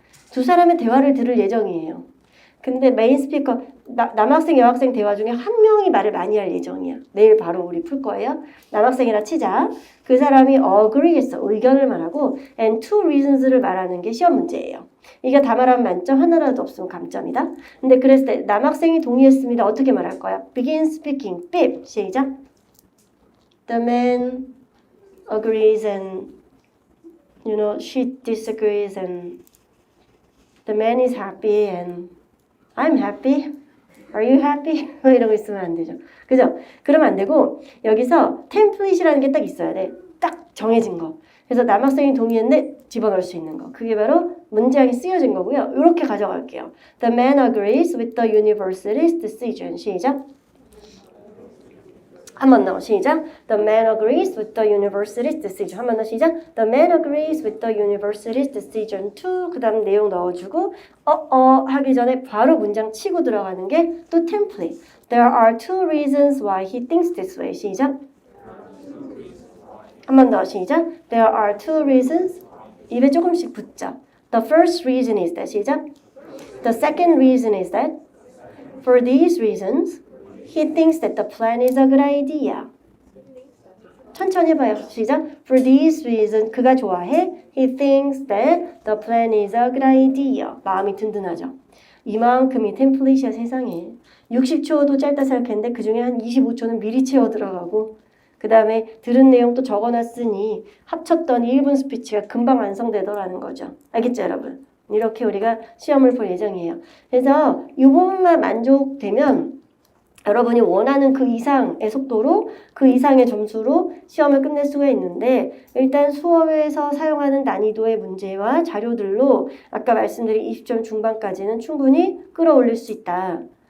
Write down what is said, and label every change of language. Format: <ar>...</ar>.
<ko>두 사람의 대화를 들을 예정이에요. 근데 메인 스피커 남학생 여학생 대화 중에 한 명이 말을 많이 할 예정이야. 내일 바로 우리 풀 거예요. 남학생이라 치자. 그 사람이 agree 했어. 의견을 말하고</ko> <en>and two reasons</en> <ko>를 말하는 게 시험 문제예요. 이게 다 말하면 만점 하나라도 없으면 감점이다. 근데 그랬을 때 남학생이 동의했습니다. 어떻게 말할 거야?</ko> <en>begin speaking.</en> <ko>삐. 시작.</ko> <en>The man agrees and she disagrees and the man is happy and I'm happy. Are you happy?</en> <ko>이러고 있으면 안 되죠. 그죠? 그러면 안 되고 여기서 템플릿이라는 게 딱 있어야 돼. 딱 정해진 거. 그래서 남학생이 동의했는데 집어넣을 수 있는 거. 그게 바로 문장이 쓰여진 거고요. 이렇게 가져갈게요.</ko> <en>The man agrees with the university's decision.</en> <ko>시작. 한 번 더 시작.</ko> <en>The man agrees with the university's decision.</en> <ko>한 번 더 시작.</ko> <en>The man agrees with the university's decision to</en> <ko>그 다음 내용 넣어주고 하기 전에 바로 문장 치고 들어가는 게 또 template.</ko> <en>There are two reasons why he thinks this way.</en> <ko>시작. 한 번 더 시작.</ko> <en>There are two reasons.</en> <ko>입에 조금씩 붙죠.</ko> <en>The first reason is that.</en> <ko>시작.</ko> <en>The second reason is that for these reasons he thinks that the plan is a good idea.</en> <ko>천천히 해봐요. 시작.</ko> <en>For these reasons</en> <ko>그가 좋아해.</ko> <en>He thinks that the plan is a good idea.</en> <ko>마음이 든든하죠. 이만큼이 템플릿이야 세상에. 60초도 짧다 생각했는데 그중에 한 25초는 미리 채워 들어가고 그 다음에 들은 내용 또 적어놨으니 합쳤더니 1분 스피치가 금방 완성되더라는 거죠. 알겠죠 여러분? 이렇게 우리가 시험을 볼 예정이에요. 그래서 이 부분만 만족되면 여러분이 원하는 그 이상의 속도로 그 이상의 점수로 시험을 끝낼 수가 있는데 일단 수업에서 사용하는 난이도의 문제와 자료들로 아까 말씀드린 20점 중반까지는 충분히 끌어올릴 수 있다.</ko>